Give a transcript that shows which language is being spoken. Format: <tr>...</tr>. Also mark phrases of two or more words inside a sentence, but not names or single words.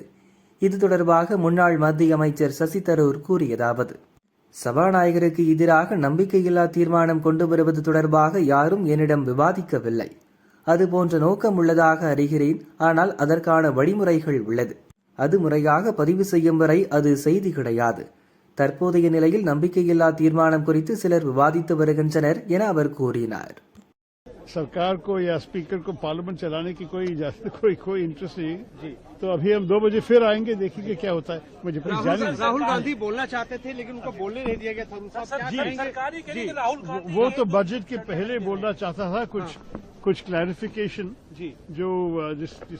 <ta>இது தொடர்பாக முன்னாள் மத்திய அமைச்சர் சசி தரூர் கூறியதாவது: சபாநாயகருக்கு எதிராக நம்பிக்கையில்லா தீர்மானம் கொண்டு வருவது தொடர்பாக யாரும் என்னிடம் விவாதிக்கவில்லை. அதுபோன்ற நோக்கம் உள்ளதாக அறிகிறேன். ஆனால் அதற்கான வழிமுறைகள் உள்ளது. அது முறையாக பதிவு செய்யும் வரை அது செய்தி கிடையாது. தற்போதைய நிலையில் நம்பிக்கையில்லா தீர்மானம் குறித்து சிலர் விவாதித்து வருகின்றனர் என அவர் கூறினார்.</ta> <hi>सरकार को या स्पीकर को पार्लियामेंट चलाने की कोई इजाजत कोई इंटरेस्ट नहीं जी। तो अभी हम 2 बजे फिर आएंगे, देखेंगे क्या होता है। मुझे राहुल गांधी बोलना चाहते थे लेकिन उनको बोलने नहीं दिया गया था जी। वो तो बजट के पहले बोलना चाहता था कुछ क्लैरिफिकेशन जी, जो जिस</hi>